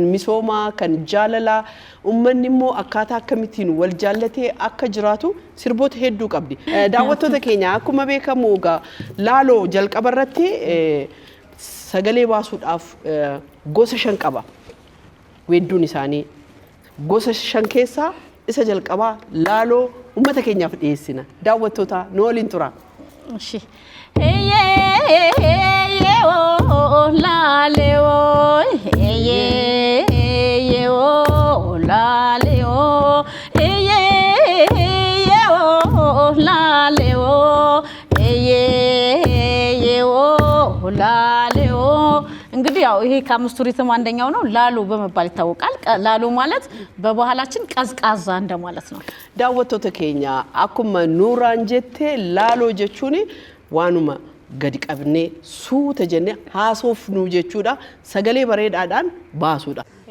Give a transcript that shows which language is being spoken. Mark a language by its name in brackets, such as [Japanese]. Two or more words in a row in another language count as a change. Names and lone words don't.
[Oromo] misooma kan jaalala ummanni immoo akkaataa akkamittiin wal jaallatee akka jiraatu sirboota hedduu qabdi daawwattoota keenya akkuma beekamu laaloo jalqaba irratti sagalee baasuudhaaf gosa 5 qaba weedduun isaanii gosa 5 keessaa isa jalqaba laaloo ummata keenyaaf dhiyeessina daawwattoota nooliin tura [Amharic] እሺ ላለዎ ላለዎ ላለዎ እንግዲህ ያው ይሄ ከአምስቱ ሪትም አንደኛው ነው ላሎ በመባል ይታወቃል ላሎ ማለት በባህላችን ቀዝቃዛ እንደማለት ነው [Oromo] daawwattoota keenya akkuma nuuraan jettee laaloo jechuun waanuma gadi qabnee suuta jennee haasofnu jechuudha sagalee bareedaadhaan baasuudha